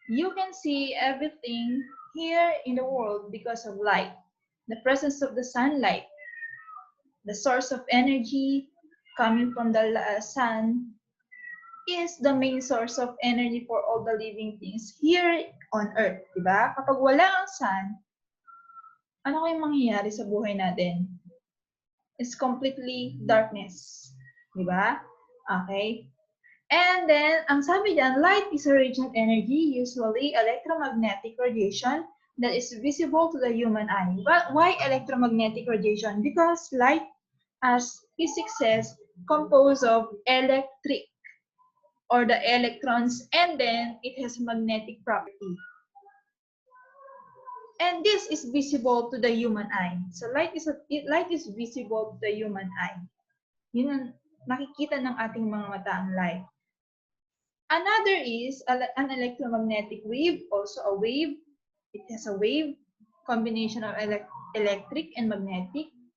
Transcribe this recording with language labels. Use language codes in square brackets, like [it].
[en] You can see everything here in the world because of light. The presence of the sunlight, the source of energy coming from the sun is the main source of energy for all the living things here on earth, [tl] di ba? Kapag wala ang sun, ano kayong mangyayari sa buhay natin? [en] It's completely darkness, [tl] di ba? [en] Okay? And then, [tl] ang sabi dyan, [en] light is a radiant energy, usually electromagnetic radiation that is visible to the human eye. But why electromagnetic radiation? Because light, as physics says, composed of electric or the electrons, and then it has magnetic property. And this is visible to the human eye. So light is visible to the human eye. [tl] Yun ang nakikita ng ating mga mata ang light. [en] Another is an electromagnetic wave, also a wave. It has a wave, combination of electric and magnetic.